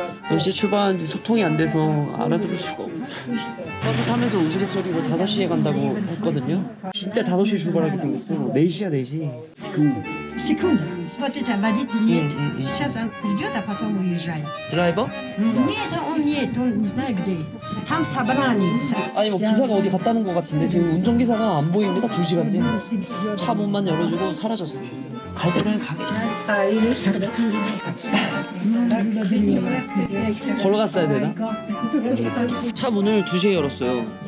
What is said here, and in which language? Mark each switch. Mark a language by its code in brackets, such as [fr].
[ko] 몇 시에 출발하는지 소통이 안 돼서 알아들을 수가 없어. 버스 타면서 우스갯소리로 5시에 간다고 했거든요. 진짜 5시에 출발하게 생겼어. 4시야 4시. [ru] Секунду. Вот это водитель нет. Сейчас он идет, а потом уезжает. [en] 드라이버? [ru] Нет, он не знаю где. Там собрание. [ko] 아니 기사가 어디 갔다는 것 같은데 지금 운전기사가 안 보입니다. 2시간째. 차 문만 열어주고 사라졌어. 갈 때는 가겠지. 걸어갔어야 되나? 차 문을 2시에 열었어요.